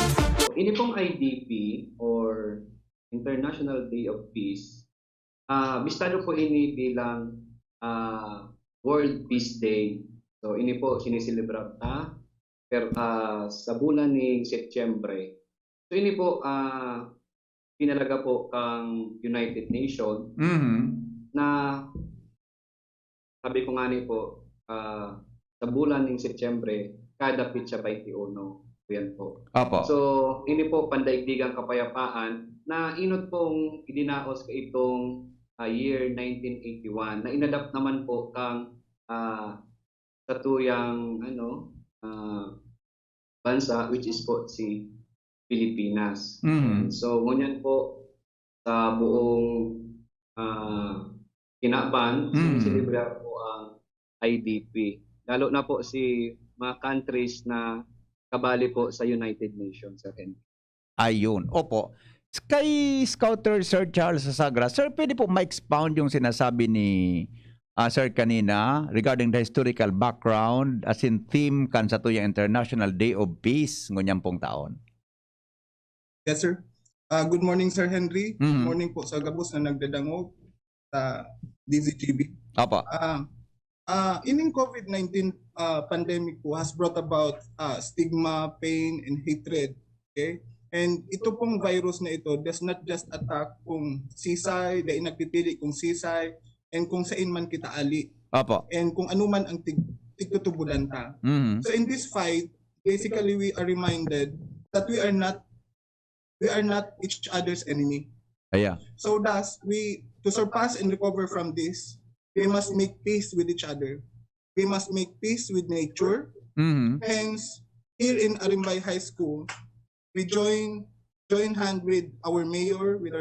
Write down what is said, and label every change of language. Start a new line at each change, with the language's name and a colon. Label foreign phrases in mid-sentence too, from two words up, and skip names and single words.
Bikol: Ini pong IDP or International Day of Peace, bistado po ini bilang World Peace Day. So ini po sinisilibra sa bulan ni Setyembre. So ini po pinalaga po kang United Nations na sabi ko nga ni po sa bulan ng Setyembre kada pitsa 21. Yan po. Apo. So ini po pandaigdigang kapayapaan na inot pong idinaos ka itong year 1981 na inadapt naman po kang katuyang bansa which is po si Pilipinas. So ngunyan po sa buong kinaban sinisilibra po ang IDP. Lalo na po si mga countries na kabali po sa United Nations. Ayun. Opo. Kay Scouter Sir Charles Sasagra, Sir, pwede po ma-expound yung sinasabi ni Sir kanina
English: regarding the historical background as in theme
Bikol: kan sa tuyang International Day of Peace ngunyang pong taon.
English: Yes, sir. Good morning, Sir Henry.
Bikol: Good morning po sa gabos na nagdadangog sa DZGB. Opo. Ining COVID-19 pandemic po
English: has brought about stigma, pain, and hatred. Okay?
Bikol: And ito pong virus na ito
English: does not just attack
Bikol: kung sisay, dahil nagpipili kung sisay, and kung saan man kita ali. Opo. And kung ano man ang tigtutubulan ta.
English: So in this fight, basically we are reminded that we are not each other's enemy.
Bikol: Aya.
English: So thus, to surpass and recover from this, we must make peace with each other. We must make peace with nature. Hence, here in Arimbay High School, we join hand with our mayor, with our